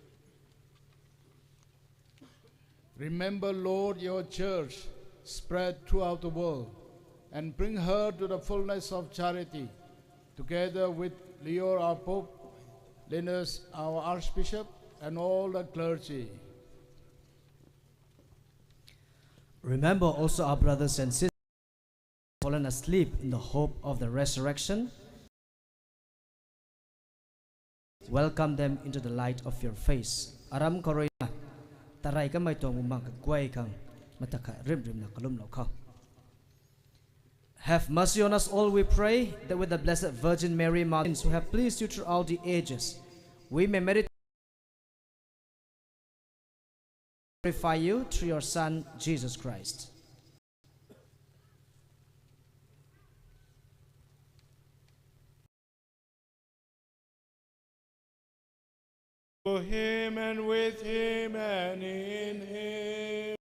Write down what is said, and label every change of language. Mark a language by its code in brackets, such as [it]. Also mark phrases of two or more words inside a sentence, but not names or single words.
[en] Remember, Lord, your church spread throughout the world, and bring her to the fullness of charity, together with Leo, our Pope, Linus, our Archbishop, and all the clergy. Remember also our brothers and sisters fallen asleep in the hope of the resurrection. Welcome them into the light of your face. Aram koroina tarai ka mai tong umang kwai kang mataka rim na kalum lo kang. Have mercy on us all, we pray, that with the Blessed Virgin Mary, Mother, who have pleased you throughout the ages, we may meditate glorify you through your Son, Jesus Christ. To him and with him and in him.